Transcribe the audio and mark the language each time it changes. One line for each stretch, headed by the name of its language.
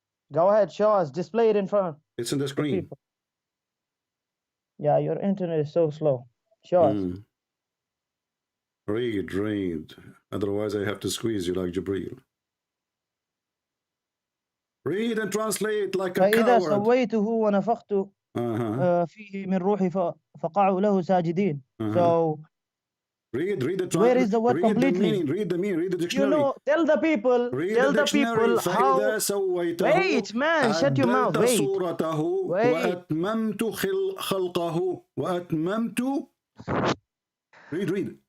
English: Go ahead, show us. Display it in front. It's in the screen. Yeah, your internet is so slow. Show us. Read. Otherwise, I have to squeeze you like Jibreel. Read and translate like a
Arabic: فإذا
English: coward.
Arabic: سويته ونفخت فيه من روحي فقعوا له ساجدين.
English: So read the where is the word completely? Read the meaning, read the dictionary. You know, tell the people how. Wait, man, shut your mouth. Wait.
Arabic: وأتممت خلقه وأتممت.
English: Read.